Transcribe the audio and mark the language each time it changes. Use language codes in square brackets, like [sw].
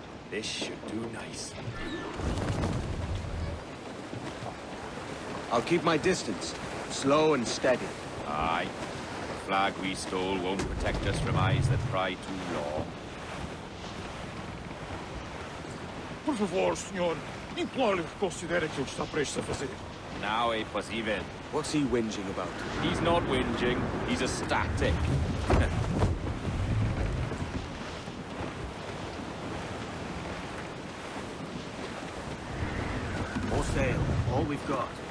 [en] This should do nice. I'll keep my distance, slow and steady. Aye. The flag we stole won't protect us from eyes that pry too long. [pt] Por favor, senhor. Imploro-lhe que considere aquilo que está prestes a fazer. Now é possível. [en] What's he whinging about? He's not whinging, he's ecstatic. More sail, all we've got.